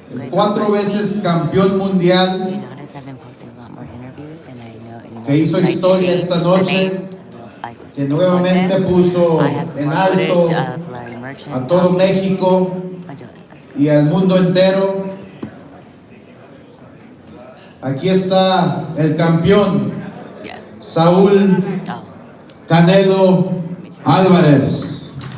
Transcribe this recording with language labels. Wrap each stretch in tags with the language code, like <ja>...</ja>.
<es>cuatro veces campeón mundial</es> <en>You notice I've been posting a lot more interviews, and I know you</en> <es>que hizo historia esta noche, que nuevamente puso en alto a todo México y al mundo entero. Aquí está el campeón, Saúl Canelo Álvarez.</es>